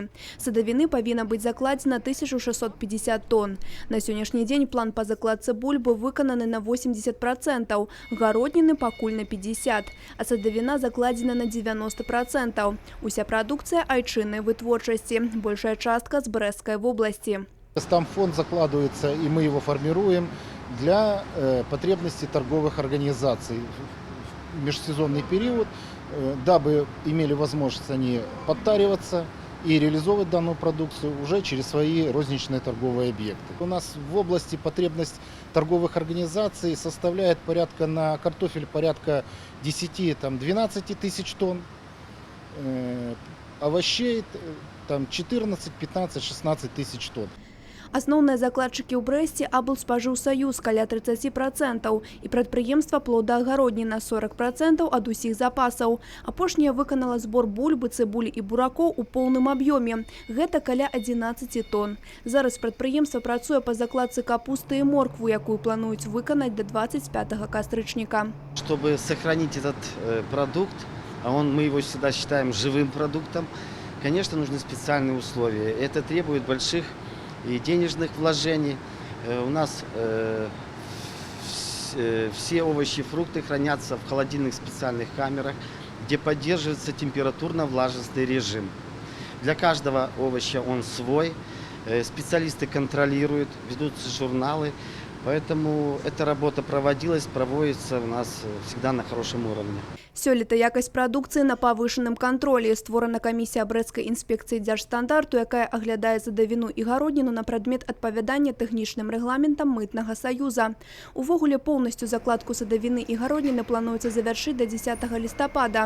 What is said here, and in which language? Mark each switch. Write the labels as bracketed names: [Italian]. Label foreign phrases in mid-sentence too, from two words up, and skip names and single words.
[Belarusian] Садавіны павінна быць закладзена 1650 тонн. На сённяшні дзень план па закладцы бульбы выкананы на 80%, гародніны пакуль на 50%, а садавіна закладзена на 90%. Уся прадукцыя айчыннай вытворчасці, большая частка з Брэсцкай вобласці. [Russian] Там фонд закладывается, и мы его формируем для потребностей торговых организаций в межсезонный период, дабы имели возможность они подтариваться и реализовывать данную продукцию уже через свои розничные торговые объекты. У нас в области потребность торговых организаций составляет порядка на картофель порядка 10-12 тысяч тонн, овощей там 14, 15, 16 тысяч тонн. [Belarusian] Асноўныя закладчыкі ў Брэсце аблспажыўсаюз каля 30% і прадпрыемства плодаагародніна 40% ад усіх запасаў. Апошняе выканала збор бульбы, цыбулі і буракоў у поўным аб'ёме. Гэта каля 11 тонн. Зараз прадпрыемства працуе па закладцы капусты і моркву, якую плануюць выканаць да 25 кастрычніка. [Russian] Чтобы сохранить этот продукт, а мы его всегда считаем живым продуктом, конечно, нужны специальные условия. Это требует больших и денежных вложений. У нас все овощи и фрукты хранятся в холодильных специальных камерах, где поддерживается температурно-влажностный режим. Для каждого овоща он свой, специалисты контролируют, ведутся журналы, поэтому эта работа проводится у нас всегда на хорошем уровне. [Belarusian] Сёлета якасць прадукцыі на павышаным кантролі. Створана камісія Брэсцкай інспекцыі дзяржстандарту, якая аглядае садавіну і гародніну на прадмет адпавядання тэхнічным рэгламентам мытнага саюза. Увогуле поўнасцю закладку садавіны і гародніны плануецца завяршыць да 10 лістапада.